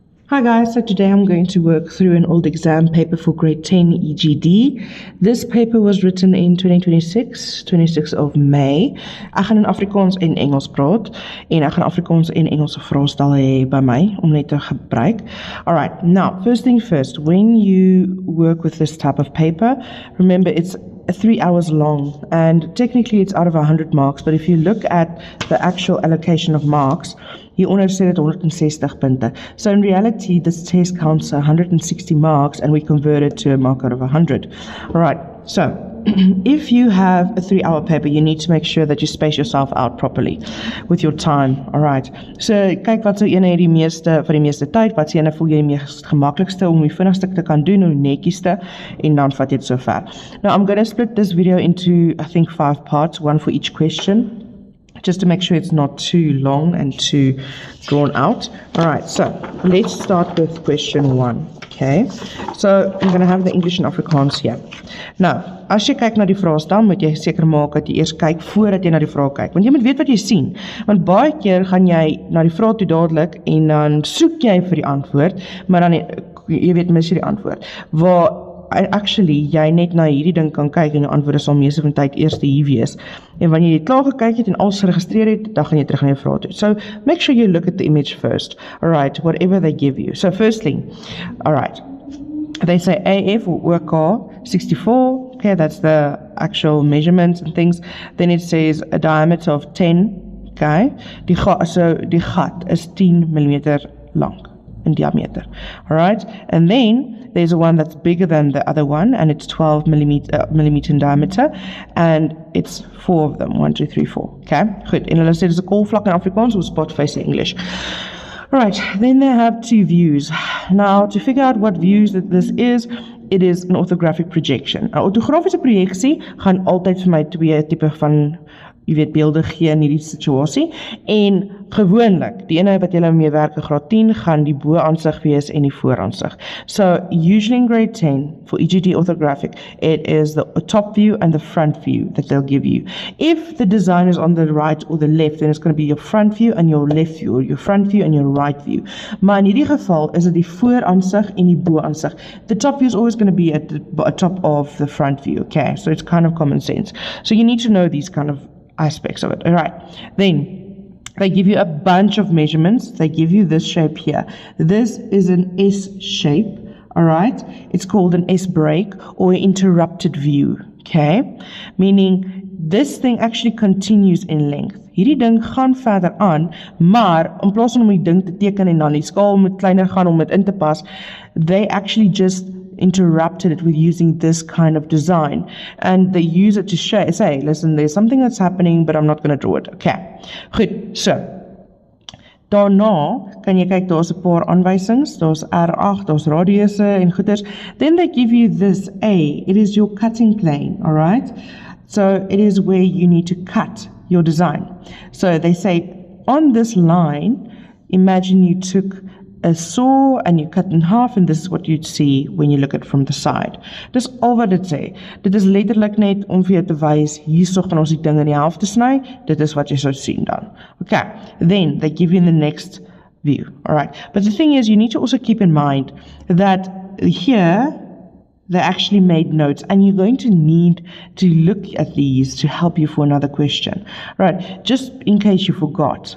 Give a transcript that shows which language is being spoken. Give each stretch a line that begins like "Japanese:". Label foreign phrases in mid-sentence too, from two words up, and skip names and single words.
English: Hi guys, so today I'm going to work through an old exam paper for grade 10 EGD. This paper was written in 2026, 26 of May.
Afrikaans: Ek gaan in Afrikaans en Engels praat en ek gaan Afrikaans en Engelse vraestel hê by my om net te gebruik.
English: Alright, now first thing first, when you work with this type of paper, remember it's 3 hours long and technically it's out of 100 marks, but if you look at the actual allocation of marks,
Afrikaans: hieronder sê dit 160 punte.
English: So in reality, this test counts 160 marks and we convert it to a mark out of 100. Alright, so if you have a 3-hour paper, you need to make sure that you space yourself out properly with your time.
Afrikaans: Alright, so kyk wat sou ene die meeste vir die meeste tyd, wat sê ene voel jy die meest gemaklikste om die vinnigste te kan doen, hoe netjieste, en dan vat jy dit so ver.
English: Now I'm going to split this video into, I think, 5 parts, one for each question, just to make sure it's not too long and too drawn out. Alright, so let's start with question 1. Okay, so I'm going to have the English and Afrikaans here.
Afrikaans: Nou, as jy kyk na die vraestel, moet jy seker maak dat jy eers kyk voordat jy na die vraag kyk. Want jy moet weet wat jy sien. Want baie keer gaan jy na die vraag toe dadelik en dan soek jy vir die antwoord, maar dan jy weet mis jy die antwoord. Waar actually jy net na hierdie ding kan kyk en die antwoorde sal meeste van die tyd eers hier wees. En wanneer jy klaar gekyk het en alles geregistreer het, dan gaan jy terug na die vraag toe.
English: So make sure you look at the image first. Alright, whatever they give you. So firstly, alright, they say AF or WK 64, okay, that's the actual measurements and things. Then it says a diameter of 10, okay.
Afrikaans: Die gat is 10 millimeter lang in diameter.
English: Alright, and then there's a one that's bigger than the other one, and it's 12 millimeter in diameter, and it's 4 of them, 1, 2, 3, 4.
Afrikaans: Okay, goed. En hulle sê dis 'n kolvlak in Afrikaans of
English: spot face in English. Alright, then they have 2 views. Now, to figure out what views that this is, it is an orthographic projection.
Afrikaans: 'n Ortografiese projeksie gaan altyd vir my 2 tipe van beelde gee in hierdie situasie, en gewoonlik, die ene wat julle mee werk in graad 10, gaan die bo-aansig wees en die vooraansig.
English: So, usually in grade 10, for EGD orthographic, it is the top view and the front view that they'll give you. If the design is on the right or the left, then it's going to be your front view and your left view, or your front view and your right view.
Afrikaans: Maar in hierdie geval is dit die vooraansig en die bo-aansig.
English: The top view is always going to be at the top of the front view, okay? So it's kind of common sense. So you need to know these kind of aspects of it. All right, then they give you a bunch of measurements. They give you this shape here. This is an S shape. All right, it's called an S break or interrupted view. Okay, meaning this thing actually continues in length.
Afrikaans: Hierdie ding gaan verder aan, maar in plaas van om die ding te teken en dan die skaal moet kleiner gaan om dit in te pas,
English: they actually just interrupted it with using this kind of design, and they use it to say, listen, there's something that's happening, but I'm not going to draw it.
Afrikaans: Okay, goed, so daarna kan jy kyk, daar's 'n paar aanwysings, daar's R8, daar's radiusse en goeders.
English: Then they give you this A, it is your cutting plane, alright? So it is where you need to cut your design. So they say, on this line, imagine you took a saw and you cut in half, and this is what you'd see when you look at it from the side.
Afrikaans: Dis al wat dit sê. Dit is letterlik net om vir jou te wys, hierso gaan ons die ding in die helfte sny, dit is wat jy sou sien dan.
English: Okay, then they give you the next view, alright. But the thing is, you need to also keep in mind that here, they actually made notes, and you're going to need to look at these to help you for another question, right? Just in case you forgot.